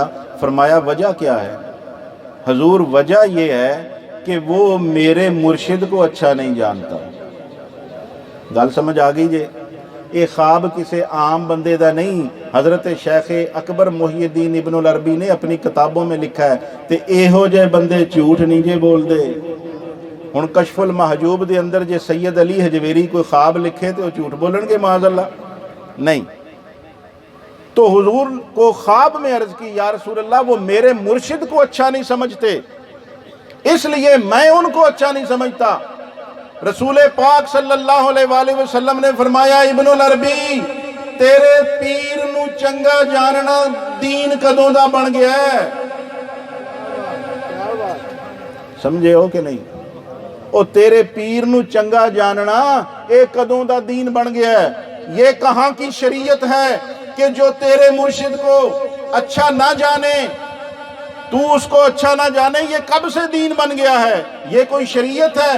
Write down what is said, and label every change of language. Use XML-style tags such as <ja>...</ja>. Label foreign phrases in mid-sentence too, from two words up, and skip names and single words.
<ur>فرمایا وجہ کیا ہے؟ حضور وجہ یہ ہے کہ وہ میرے مرشد کو اچھا نہیں جانتا۔</ur> <pa>گل سمجھ آ گئی جے؟ یہ خواب کسی عام بندے دا نہیں،</pa> <ur>حضرت شیخ اکبر محی الدین ابن العربی نے اپنی کتابوں میں لکھا ہے،</ur> <pa>تے ایہو جے بندے جھوٹ نہیں جے بول دے۔ ہن کشف المحجوب دے اندر جے سید علی حجویری کوئی خواب لکھے تو وہ جھوٹ بولن گے</pa> <ar>معاذ اللہ؟</ar> <pa>نہیں۔</pa> <ur>تو حضور کو خواب میں عرض کی یا رسول اللہ وہ میرے مرشد کو اچھا نہیں سمجھتے، اس لیے میں ان کو اچھا نہیں سمجھتا۔</ur> <pa>رسول پاک</pa> <ar>صلی اللہ علیہ وآلہ وسلم</ar> <pa>نے فرمایا ابن العربی تیرے پیر نو چنگا جاننا دین کدوں دا بن گیا ہے؟</pa> <ur>سمجھے ہو کہ نہیں؟</ur> <pa>او تیرے پیر نو چنگا جاننا اے کدوں دا دین بن گیا ہے؟</pa> <ur>یہ کہاں کی شریعت ہے کہ جو تیرے مرشد کو اچھا نہ جانے تو اس کو اچھا نہ جانے؟ یہ کب سے دین بن گیا ہے؟ یہ کوئی شریعت ہے؟</ur>